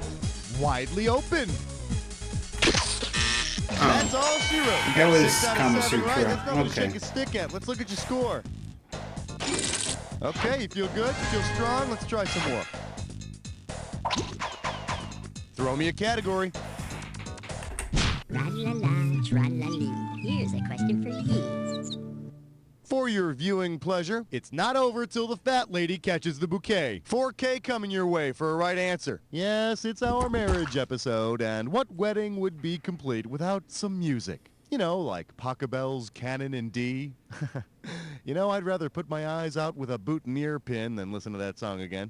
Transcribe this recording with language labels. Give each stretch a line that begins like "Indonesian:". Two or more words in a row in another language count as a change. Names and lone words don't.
English: Widely open. That's all she wrote. That was 6 out of Kama 7 right. Sutra. That's nothing to Okay. shake a stick at. Let's look at your score. Okay, you feel good? You feel strong? Let's try some more. Throw me a category. Tra-la-la, tra-la-lee. Here's a question for you. For your viewing pleasure, it's not over till the fat lady catches the bouquet. 4K coming your way for a right answer. Yes, it's our marriage episode, and what wedding would be complete without some music? You know, like Pachelbel's Canon in D. You know, I'd rather put my eyes out with a boutonniere pin than listen to that song again.